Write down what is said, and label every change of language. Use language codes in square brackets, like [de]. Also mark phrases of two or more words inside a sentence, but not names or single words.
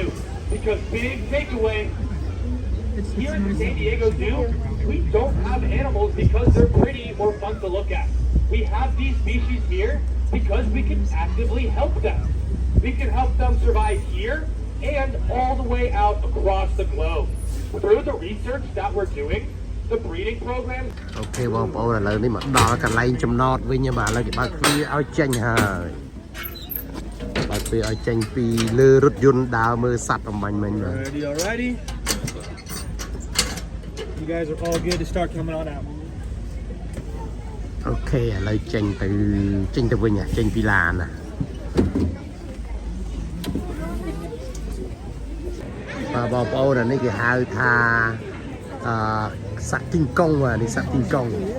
[en] Because big takeaway, here in the San Diego Zoo, we don't have animals because they're pretty or fun to look at. We have these species here because we can actively help them. We can help them survive here and all the way out across the globe. Through the research that we're doing, the breeding programs. [km] អូខេបងប្អូនឥឡូវនេះមកដល់កន្លែងចំណតវិញបាទឥឡូវគេបើកទ្វារឲ្យចេញហើយបើកទ្វារឲ្យចេញពីលើរថយន្តដើរមើលសត្វអំបញ្ញមិញបាទ [en] Alrighty. You guys are all good to start coming on out. [km] អូខេឥឡូវចេញទៅវិញចេញពីឡានណាបាទបងប្អូនអានេះគេហៅថាសត្វទីងកុងបាទនេះសត្វទីងកុង